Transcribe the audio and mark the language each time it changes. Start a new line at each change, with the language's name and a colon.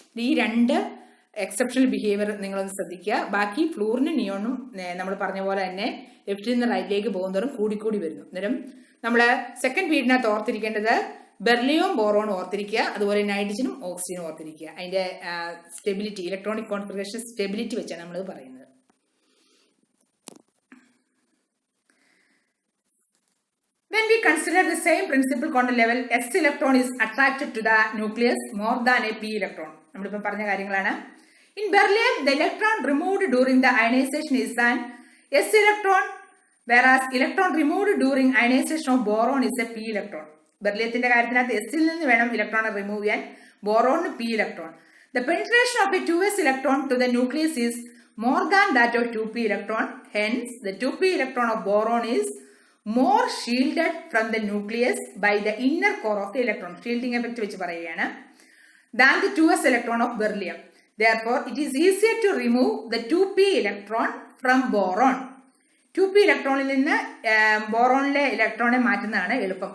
Malayalam: ഈ 2 exceptional behaviour നിങ്ങളൊന്ന് ശ്രദ്ധിക്കുക. ബാക്കി ഫ്ലൂറിനും നിയോണും നമ്മൾ പറഞ്ഞ പോലെ തന്നെ ലെഫ്റ്റിൽ നിന്ന് റൈറ്റിലേക്ക് പോകുന്നതോറും കൂടിക്കൂടി വരുന്നു. അന്നേരം നമ്മൾ സെക്കൻഡ് പീരീഡിനകത്ത് ഓർത്തിരിക്കേണ്ടത് ബെർലിയവും ബോറോണും ഓർത്തിരിക്കുക, അതുപോലെ നൈട്രജനും ഓക്സിജനും ഓർത്തിരിക്കുക. അതിന്റെ സ്റ്റെബിലിറ്റി, ഇലക്ട്രോണിക് കോൺഫിഗറേഷൻ സ്റ്റെബിലിറ്റി വെച്ചാണ് നമ്മളത് പറയുന്നത്.
English: When we consider the same principal quantum level, S electron is attracted to the nucleus more than a p electron.
Malayalam: നമ്മളിപ്പോൾ പറഞ്ഞ കാര്യങ്ങളാണ്.
English: In beryllium, the electron removed during the ionization is an S electron Whereas electron removed during ionization of boron is a p electron.
Malayalam: ബെർലിയത്തിന്റെ കാര്യത്തിനകത്ത് എസിൽ നിന്ന് വേണം ഇലക്ട്രോണെ remove ചെയ്യാൻ, ബോറോണിന് p electron.
English: The penetration of a 2s electron to the nucleus is more than that of 2p electron. Hence, the 2p electron of boron is more shielded from the nucleus by the inner core of the electron. Shielding effect
Malayalam: വെച്ച് പറയുകയാണ്.
English: Than the 2s electron of beryllium. Therefore, it is easier to remove the 2p electron from boron.
Malayalam: 2p ഇലക്ട്രോണിൽ നിന്ന് ബോറോണിലെ ഇലക്ട്രോണെ മാറ്റുന്നതാണ് എളുപ്പം.